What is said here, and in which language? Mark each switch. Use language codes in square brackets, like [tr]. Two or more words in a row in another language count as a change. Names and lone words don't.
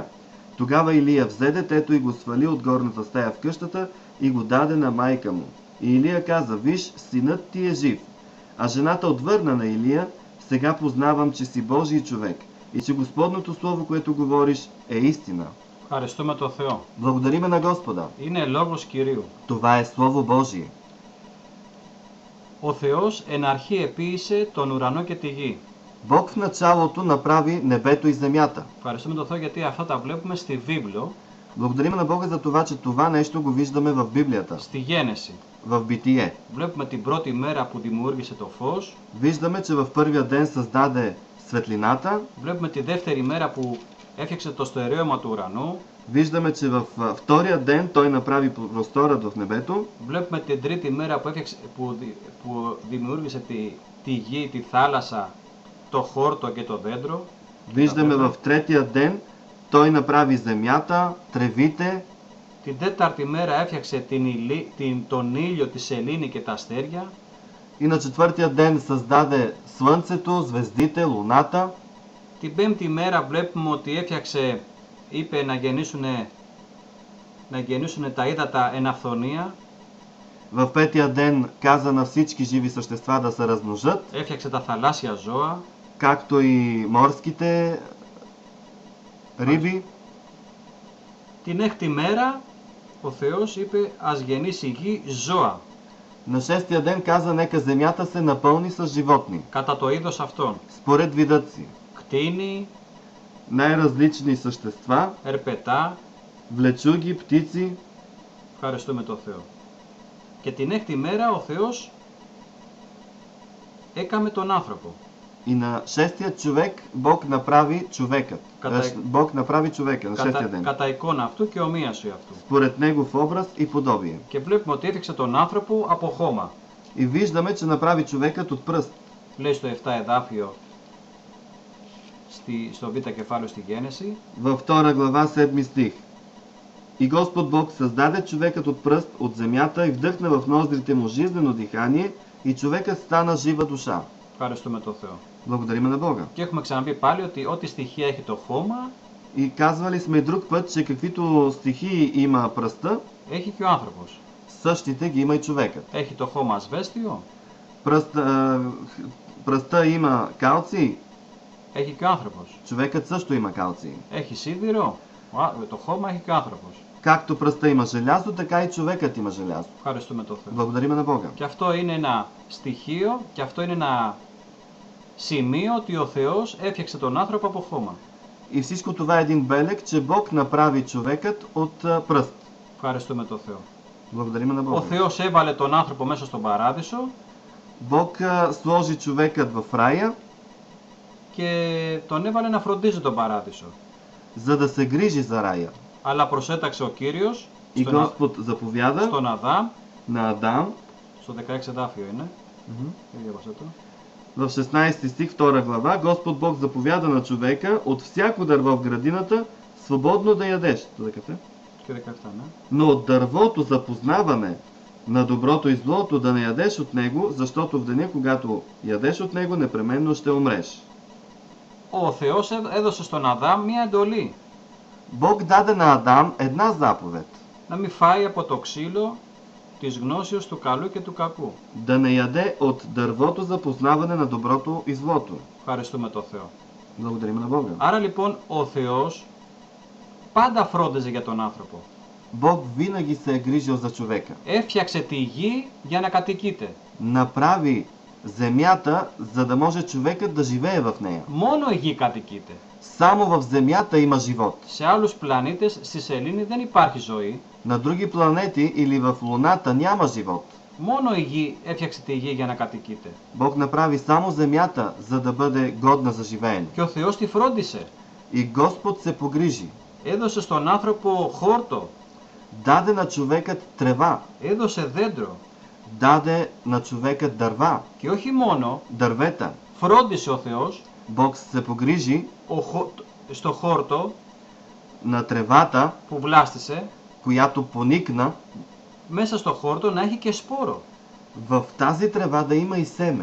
[bg] Тогава Илия взе детето и го свали от горната стая в къщата и го даде на майка му. И Илия каза: виж, синът ти е жив. А жената отвърна на Илия: сега познавам, че си Божий човек и че Господното слово, което говориш, е истина. [el] Ευχαριστούμε τον Θεό. [bg] Благодариме на Господа. [el] Είναι λόγος Κυρίου. [bg] Това е Слово Божие. [el] Ο Θεός εν αρχή επίησε τον ουρανό και τη γη. [bg] Бог в началото направи небето и земята. [el] Ευχαριστούμε τον Θεό γιατί αυτά τα βλέπουμε στη Βίβλο. [bg] Благодариме на Бога за това, че това нещо го виждаме в Библията. [el] Στη Γένεση. [bg] В Битие. [el] Βλέπουμε την πρώτη μέρα που δημιούργησε το φως. [bg] Виждаме, че в първия ден създаде светлината. [el] Βλέπουμε τη δεύτερη μέρα που έφτιαξε το στερέωμα του ουρανού. [bg] Виждаме, че във втория ден той направи просторът в небето. [el] Βλέπουμε την τρίτη μέρα που δημιούργησε τη γη, τη θάλασσα, το χόρτο και το δέντρο. [bg] Виждаме в третия ден той направи земята, тревите. [el] Την τέταρτη μέρα έφτιαξε τον ήλιο, τη σελήνη και τα αστέρια. [bg] И на четвъртия ден създаде слънцето, звездите, луната. [el] Την πέμπτη μέρα βλέπουμε ότι είπε να γεννήσουν τα ύδατα εν αυθονία. [bg] В петия ден каза на всички живи същества да се размножат, [el] Έφτιαξε τα θαλάσσια ζώα. [bg] както и морските риби. [el] Την έκτη μέρα ο Θεός είπε ας γεννήσει η γη ζώα [bg] На шестия ден каза, нека земята се напълни с животни, [el] κατά το είδος αυτών. [bg] според видът си. [el] Κτήνη, [bg] Най-различни същества, [el] ερπετά, [bg] влечуги, птици. [el] ευχαριστούμε τον Θεό. Και την έκτη μέρα ο Θεός έκαμε τον άνθρωπο. [bg] И на шестия човек Бог направи човекът. Бог направи човека на шестия ден. [el] Κατά εικόνα αυτού και ομοίαση αυτού. [bg] Според негов образ и подобие. [el] Και βλέπουμε ότι έφτιαξε τον άνθρωπο από χώμα. [bg] И виждаме, че направи човекът от пръст. [el] Λέει στο 7 εδάφιο, στο β κεφάλαιο στη Γένεση. [bg] Във 2 глава 7 стих. И Господ Бог създаде човекът от пръст от земята и вдъхна в ноздрите му жизнено дихание и човекът стана жива душа. [el] Ευχαριστούμε τον Θεό. [bg] Благодариме на Бога. [el] Και έχουμε ξαναπεί πάλι ότι ό,τι στοιχεία έχει το χώμα, [bg] И казвали сме друг път, че каквито стихии има пръста, [el] έχει και ο άνθρωπος. [bg] същите ги има и човекът. [el] Έχει το χώμα ασβέστιο, [bg] Пръста има калций, [el] έχει και ο άνθρωπος. [bg] човекът също има калций. [el] Έχει σίδηρο, το χώμα έχει και ο άνθρωπος. [bg] Както пръста има желязо, така и човекът има желязо. [el] Ευχαριστούμε τον Θεό. [bg] Благодариме на Бога. [el] Και αυτό είναι ένα στοιχείο και αυτό είναι ένα σημείο ότι ο Θεός έφτιαξε τον άνθρωπο από χώμα. [bg] И всичко това е един белег, че Бог направи човекът от пръст. [el] Ευχαριστούμε τον Θεό. [bg] Благодариме на [el] Ο [bg] Бога. [el] Θεός έβαλε τον άνθρωπο μέσα στον παράδεισο [bg] Бог сложи човекът в рая, [el] και τον έβαλε να φροντίζει τον παράδεισο. [bg] за да се грижи за рая. [el] Αλλά προσέταξε ο Κύριος [bg] И Господ заповяда [el] στον Αδάμ, [bg] на Адам, [el] στο 16 εδάφιο είναι, διάβασα το. [bg] в 16 стих 2 глава, Господ Бог заповяда на човека от всяко дърво в градината свободно да ядеш. [el] Και 17, ναι. [bg] Но от дървото за познаване на доброто и злото да не ядеш от него, защото в деня, когато ядеш от него, непременно ще умреш. [el] Ο Θεός έδωσε στον Αδάμ μία εντολή. [bg] Бог даде на Адам една заповед. [el] Να μην φάει από το ξύλο της γνώσεως του καλού και του κακού. [bg] Да не яде от дървото за познаване на доброто и злото. [el] Ευχαριστούμε τον Θεό. [bg] Благодарим на Бога. [el] Άρα λοιπόν ο Θεός πάντα φρόντιζε για τον άνθρωπο. [bg] Бог винаги се е грижил за човека. [el] Έφτιαξε τη γη για να κατοικείται. [bg] Направи земята, за да може човекът да живее в нея. [el] Μόνο η γη κατοικείται. [bg] Само в земята има живот. [el] Σε άλλους πλανήτες, στη σελήνη δεν υπάρχει ζωή. [bg] На други планети или в Луната няма живот. [el] Μόνο η γη έφτιαξε τη γη για να κατοικείται. [bg] Бог направи само земята, за да бъде годна за живеене. [el] Και ο Θεός τη φρόντισε. [bg] И Господ се погрижи. [el] Έδωσε στον άνθρωπο χόρτο. [bg] Даде на човекът трева. [el] Έδωσε δέντρο. [bg] Даде на човекът дърва. [el] Και όχι μόνο, [bg] Дървета. [el] φρόντισε ο Θεός [bg] Бог се погрижи [el] στο χόρτο [bg] на тревата, [el] που βλάστησε, [bg] която поникна, [el] μέσα στο χόρτο να έχει και σπόρο. [bg] в тази трева да има и семе.